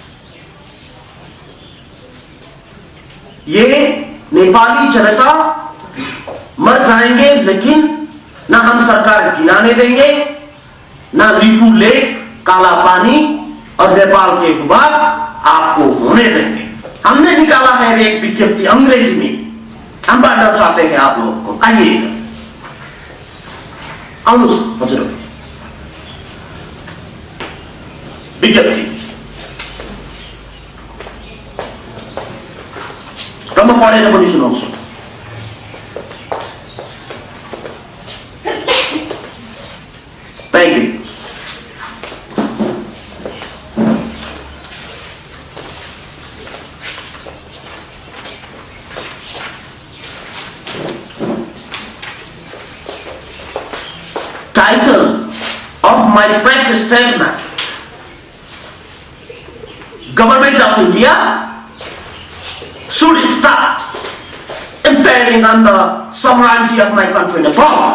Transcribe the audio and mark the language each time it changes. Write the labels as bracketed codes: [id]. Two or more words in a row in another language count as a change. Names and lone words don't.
[hi] ये नेपाली जनता मर जाएंगे, लेकिन ना हम सरकार गिराने देंगे, ना लिपू लेक, काला पानी और नेपाल के विवाद आपको होने देंगे। हमने निकाला है एक विज्ञप्ति अंग्रेजी में, हम बांटना चाहते हैं आप लोगों को। [ne] आइए हजुर, विज्ञप्ति र म पढेर पनि सुनाउँछु। [en] Thank you. Title of my press statement: Government of India should start impairing on the sovereignty of my country, Nepal.